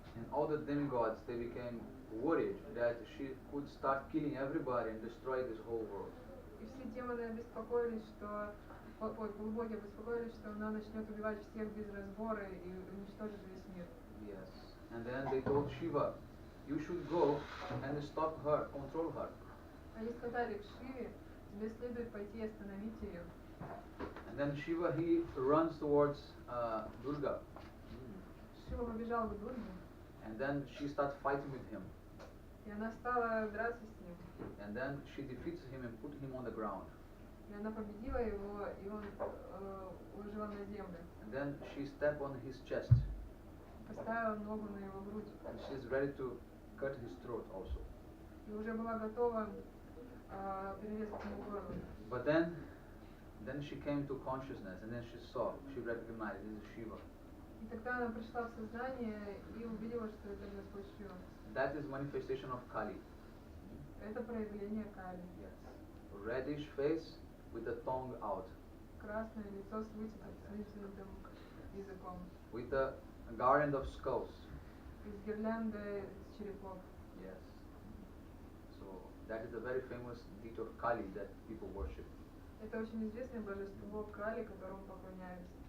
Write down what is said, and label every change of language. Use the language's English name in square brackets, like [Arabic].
[English] And all the demigods, they became worried that she could start killing everybody and destroy this whole world. [Russian] И все демоны обеспокоились, что полубоги обеспокоились, что она начнет убивать всех без разбора и уничтожит весь мир. [English] Yes. And then they told Shiva, you should go and stop her, control her. [Russian] Они сказали к Шиве, тебе следует пойти и остановить ее. [English] And then Shiva, he runs towards Durga. [Russian] Шива побежал к Дурге. [English] And then she starts fighting with him. [Russian] И она стала драться с ним. [English] And then she defeats him and put him on the ground. [Russian] И она победила его, и он уложила на землю. [English] And then she stepped on his chest. [Russian] Поставила ногу на его грудь. [English] And she's ready to cut his throat also. [Russian] И уже была готова перерезать ему горло. [English] But then she came to consciousness, and then she recognized this is Shiva. [Russian] И тогда она пришла в сознание и увидела, что это Господь Шива. [English] That is manifestation of Kali. [Russian] Это проявление Кали. [English] Yes. Reddish face with the tongue out. [Russian] Красное лицо с вытянутым языком. [English] With the garland of skulls. [Russian] Из гирлянды черепов. [English] Yes. So that is a very famous deity of Kali that people worship. [Russian] Это очень известное божество Кали, которому поклоняются.